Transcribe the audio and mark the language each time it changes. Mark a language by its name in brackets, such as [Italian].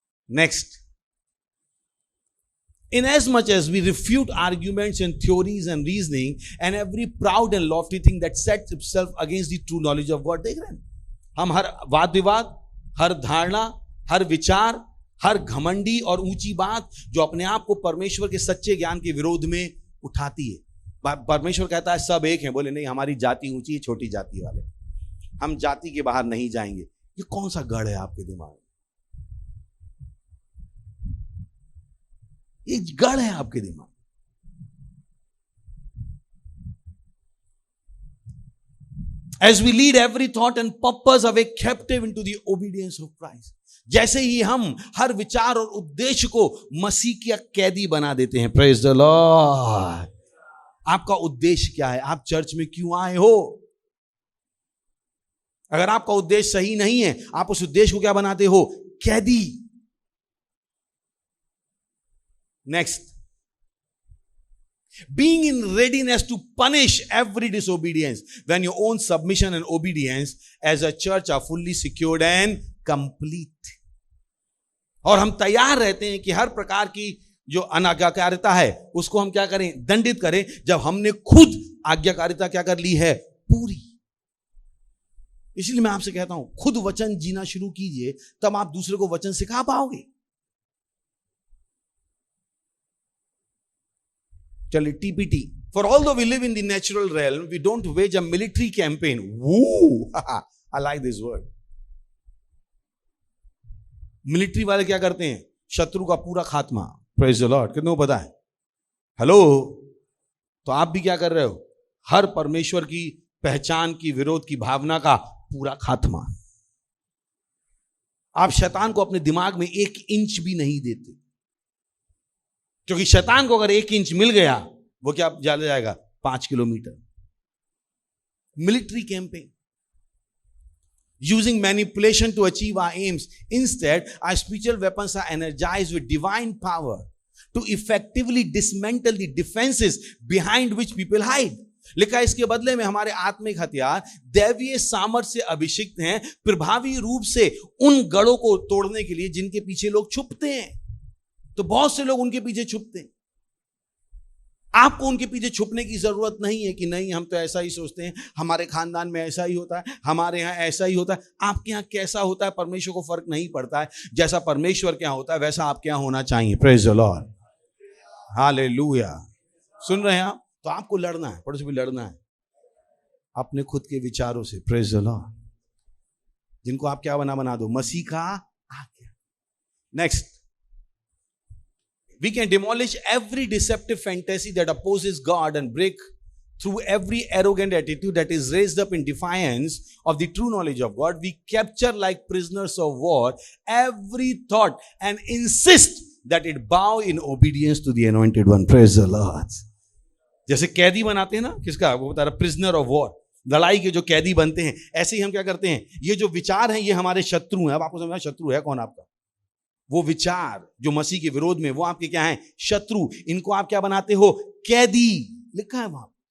[English] Next, inasmuch as we refute arguments and theories and reasoning and every proud and lofty thing that sets itself against the true knowledge of God. [Hindi] देख रहे हैं, हम हर वाद विवाद, हर धारणा, हर विचार, हर घमंडी और ऊंची बात जो अपने आप को परमेश्वर के सच्चे ज्ञान के विरोध में उठाती है। परमेश्वर कहता है सब एक हैं। बोले नहीं, हमारी जाति ऊंची है, छोटी जाति वाले, हम जाति के बाहर नहीं जाएंगे। ये कौन सा गढ़ है आपके दिमाग में? ये गढ़ है आपके दिमाग। [English] As we lead every thought and purpose away captive into the obedience of Christ. [Hindi] जैसे ही हम हर विचार और उद्देश्य को मसीह की कैदी बना देते हैं। [English] Praise the Lord. [Hindi] आपका उद्देश्य क्या है? आप चर्च में क्यों आए हो? अगर आपका उद्देश्य सही नहीं है, आप उस उद्देश्य को क्या बनाते हो? कैदी। [English] Next, being in readiness to punish every disobedience when your own submission and obedience as a church are fully secured and complete. [Hindi] और हम तैयार रहते हैं कि हर प्रकार की जो अनाज्ञाकारिता है उसको हम क्या करें? दंडित करें, जब हमने खुद आज्ञाकारिता क्या कर ली है? पूरी। इसलिए मैं आपसे कहता हूं, खुद वचन जीना शुरू कीजिए, तब आप दूसरे को वचन सिखा पाओगे। चलिए TPT. [English] For although we live in the natural realm, we don't wage a military campaign. Woo! I like this word. [Hindi] Military वाले क्या करते हैं? शत्रु का पूरा खात्मा. [English] Praise the Lord. [Hindi] कितनों को पता है? हेलो. तो आप भी क्या कर रहे हो? हर परमेश्वर की पहचान की विरोध की भावना का पूरा खात्मा. आप शैतान को अपने दिमाग में 1 इंच भी नहीं देते, क्योंकि शैतान को अगर 1 इंच मिल गया, वो क्या चला जाएगा? 5 kilometre. Military campaign. [English] Using manipulation to achieve our aims. Instead, our spiritual weapons are energized with divine power to effectively dismantle the defenses behind which people hide. [Hindi] लिखा है इसके बदले में हमारे आत्मिक हथियार दैवीय सामर्थ्य से अभिषिक्त हैं, प्रभावी रूप से उन गढ़ों को तोड़ने के लिए जिनके पीछे लोग छुपते हैं. तो बहुत से लोग उनके पीछे छुपते हैं. आपको उनके पीछे छुपने की जरूरत नहीं है कि नहीं हम तो ऐसा ही सोचते हैं, हमारे खानदान में ऐसा ही होता है, हमारे यहाँ ऐसा ही होता है. आपके यहाँ कैसा होता है परमेश्वर को फर्क नहीं पड़ता है. जैसा परमेश्वर के यहाँ होता है वैसा आपके यहाँ होना चाहिए. [English] Praise the Lord. [Hindi] हालेलुया. सुन रहे हैं आप? तो आपको लड़ना है, पड़ोस भी लड़ना है अपने खुद के विचारों से. [English] Praise the Lord. [Hindi] जिनको आप क्या बना दो? मसीह का आज्ञा. Next. [English] We can demolish every deceptive fantasy that opposes God and break through every arrogant attitude that is raised up in defiance of the true knowledge of God. We capture like prisoners of war every thought and insist that it bow in obedience to the anointed one. Praise the Lord. [Hindi] जैसे कैदी बनाते हैं ना, किसका? वो बता रहा, [English] Prisoner of war. [Hindi] लड़ाई के जो कैदी बनते हैं, ऐसे ही हम क्या करते हैं? ये जो विचार हैं ये हमारे शत्रु हैं. अब आपको समझना शत्रु है कौन आपका? वो विचार जो मसीह के विरोध में, वो आपके क्या है? शत्रु. इनको आप क्या बनाते हो? कैदी. लिखा है वहां.